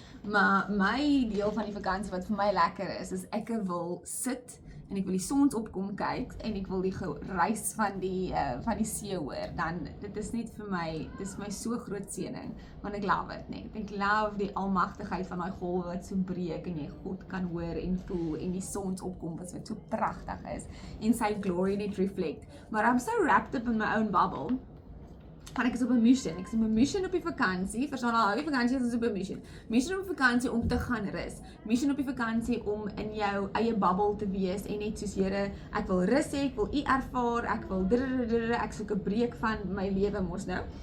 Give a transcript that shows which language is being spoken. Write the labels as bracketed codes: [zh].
[af] Maar my deel van die vakansie wat vir my lekker is ek wil sit en ek wil die sonsopkom kyk en ek wil die geruis van die see hoor. Dan dit is net vir my, dit is my so groot seëning, want ek love it, net. Ek love die almagtigheid van daai golwe wat so breek en jy God kan hoor en voel en die sonsopkom wat so pragtig is en sy glory net reflect. [en] Maar I'm so wrapped up in my own bubble. [af] Want ek is op 'n mission. Ek is op 'n mission op die vakansie. Verstaan al die vakansie is ons op 'n mission. Mission op die vakansie om te gaan rus. Mission op die vakansie om in jou eie bubble te wees en net soos Here, ek wil rus hê, ek wil U ervaar, ek wil ek soek 'n breek van my lewe mos nou.